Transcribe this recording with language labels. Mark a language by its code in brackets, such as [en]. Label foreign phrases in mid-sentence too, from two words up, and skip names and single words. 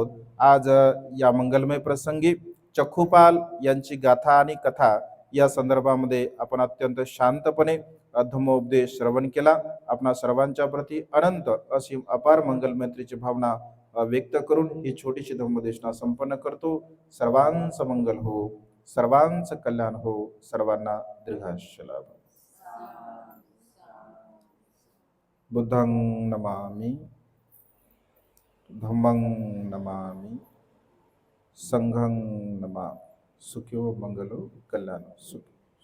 [mr] आज या मंगलमय प्रसंगी चक्खुपाल यांची गाथा आणि कथा या संदर्भामध्ये आपण अत्यंत शांतपणे धम्मोपदेश श्रवण केला. आपणा सर्वांच्या प्रती अनंत असीम अपार मंगलमैत्रीची भावना व्यक्त करून ही छोटीशी धम्मदेशना संपन्न करतो. सर्वांचं मंगल हो, सर्वांचं कल्याण हो, सर्वांना दीर्घायुष्य लाभो. [pi] बुद्धं नमामि, धम्मं नमामि, संघं नमामि. सुखियो मंगलो कल्याण सुखी.